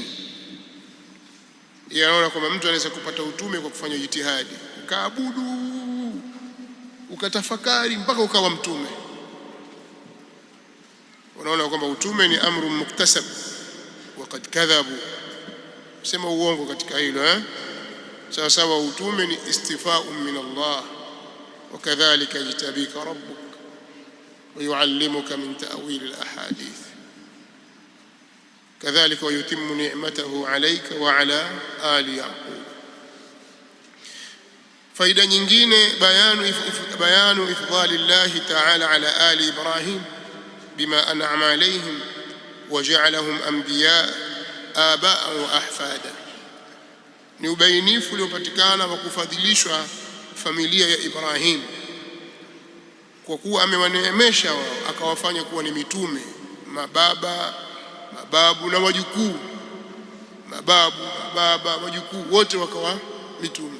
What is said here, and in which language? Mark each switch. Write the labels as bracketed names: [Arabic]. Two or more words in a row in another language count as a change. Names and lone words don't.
[Swahili] Yanaona kwamba mtu anaweza kupata utume kwa kufanya jitihadi, ukaabudu, ukatafakari mpaka ukawa mtume. Unaona kwamba utume ni [Arabic] أمر مكتسب وقد كذبوا, [Swahili] sema uongo katika hilo. Sawa sawa, utume ni [Arabic] اصطفاء من الله وكذلك يجتبيك ربك ويعلمك من تأويل الأحاديث كذلك ويتم نعمته عليك وعلى آل يعقوب. فإذا nyingine بيان إفضال الله تعالى على آل إبراهيم بما أنعم عليهم وجعلهم أنبياء آباء وأحفادا. [Swahili] ni ubainifu uliopatikana wa kufadhilishwa familia ya Ibrahim kwa kuwa amewaneemesha wao, akawafanya kuwa ni mitume, mababu na wajukuu, wajukuu wote wakawa mitume.